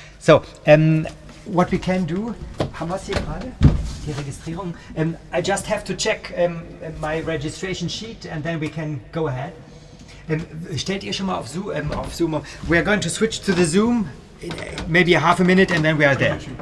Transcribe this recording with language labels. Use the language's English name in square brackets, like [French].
[English] So, what we can do, [German] haben wir es hier gerade? Die Registrierung. [English] I just have to check my registration sheet and then we can go ahead. [German] Stellt ihr schon mal auf Zoom? [English] We are going to switch to the Zoom, maybe a half a minute and then we are there.